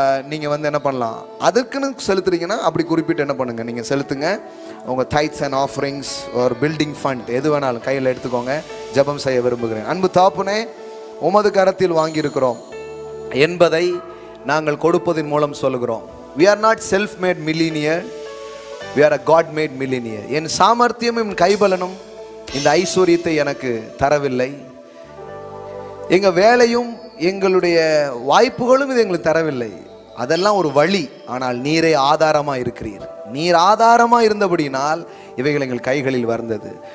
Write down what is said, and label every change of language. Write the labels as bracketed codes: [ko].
[ta] நீங்கள் என்ன பண்ணலாம், அதுக்குன்னு செலுத்துறீங்கன்னா அப்படி குறிப்பிட்டு என்ன பண்ணுங்க, நீங்கள் செலுத்துங்க. உங்கள் டைட்ஸ் அண்ட் ஆஃபரிங்ஸ் ஒரு பில்டிங் ஃபண்ட் எது வேணாலும் கையில் எடுத்துக்கோங்க. ஜெபம் செய்ய விரும்புகிறேன். அன்பு தகப்பனே, உமது கரத்தில் வாங்கியிருக்கிறோம் என்பதை நாங்கள் கொடுப்பதன் மூலம் சொல்லுகிறோம். [en] We are not self-made millionaire, we are a God-made millionaire. [ta] என் சாமர்த்தியமும் கைபலனும் இந்த ஐஸ்வர்யத்தை எனக்கு தரவில்லை. எங்கள் வேலையும் எங்களுடைய வாய்ப்புகளும் இது எங்களுக்கு தரவில்லை. அதெல்லாம் ஒரு வழி. ஆனால் நீரே ஆதாரமாக இருக்கிறீர். நீர் ஆதாரமாக இருந்தபடினால் இவைகள் எங்கள் கைகளில் வந்தது.